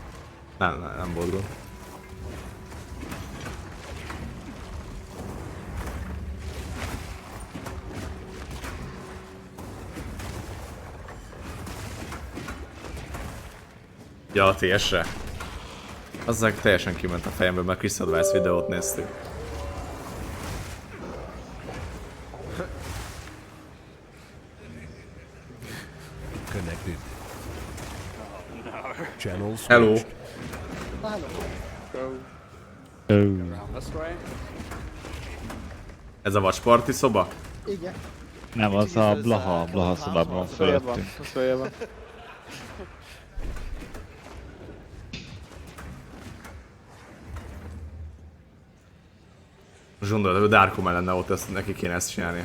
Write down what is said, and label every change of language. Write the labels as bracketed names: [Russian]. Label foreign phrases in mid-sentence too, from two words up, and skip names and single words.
[Hungarian] Nem volt gond. Ja, a TS-re? Azzal teljesen kiment a fejemből, mert Chris Advice videót néztük. [English] Connected. Channels. Hello. Go around this way. [Hungarian] Ez a vasparti szoba? Nem, az a Blaha szobában van fölöttünk. Most gondolod, hogy Darko lenne ott, ezt neki kéne ezt csinálni.